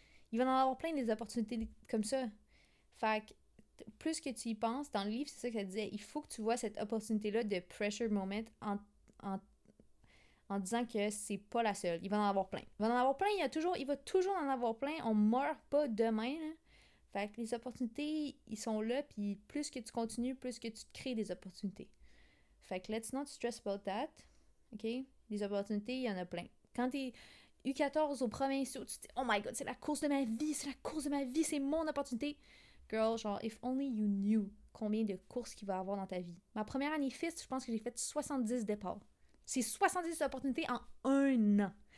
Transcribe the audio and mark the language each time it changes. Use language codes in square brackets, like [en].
[fr] Il va en avoir plein des opportunités comme ça. Fait que, plus que tu y penses, dans le livre, c'est ça que ça disait, il faut que tu vois cette opportunité-là de [en] pressure moment [fr] en disant que c'est pas la seule. Il va en avoir plein. Il va en avoir plein, il va toujours en avoir plein. On meurt pas demain, là. Fait que les opportunités, ils sont là, puis plus que tu continues, plus que tu te crées des opportunités. Fait que [en] let's not stress about that. OK? [fr] Les opportunités, il y en a plein. Quand t'es U14 aux provinciaux, tu te dis « [en] Oh my God, [fr] c'est la course de ma vie, c'est mon opportunité. » [en] Girl, [fr] genre, [en] if only you knew [fr] combien de courses qu'il va y avoir dans ta vie. Ma première année FIST, je pense que j'ai fait 70 départs. C'est 70 opportunités en un an.